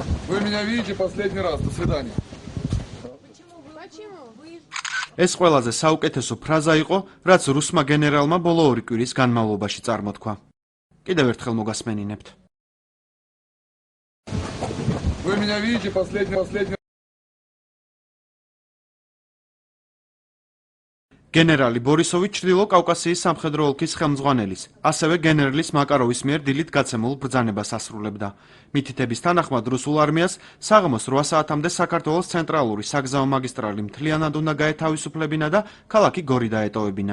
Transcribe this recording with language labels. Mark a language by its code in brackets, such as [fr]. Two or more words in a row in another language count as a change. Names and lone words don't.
[ru] Вы меня видите последний раз. До свидания. [ka] ეს ყველაზე საუკეთესო ფრაზა იყო, რაც რუსმა გენერალმა ბოლო 2 კვირის განმავლობაში წარმოთქვა. კიდევ ერთხელ მოგასმენინებთ. [ru] Вы меня видите последний. [ka] გენერალი ბორისოვი ჩრდილო კავკასიის სამხედრო ოლქის ხელმძღვანელის, ასევე გენერლის მაკაროვის მიერ დილით გაცემულ ბრძანებას ასრულებდა. მითითების თანახმად რუსულ არმიას საღამოს 8 საათამდე საქართველოს ცენტრალური საგზაო მაგისტრალი მთლიანად უნდა გაეთავისუფლებინა და ქალაქი გორი დაეტოვებინა.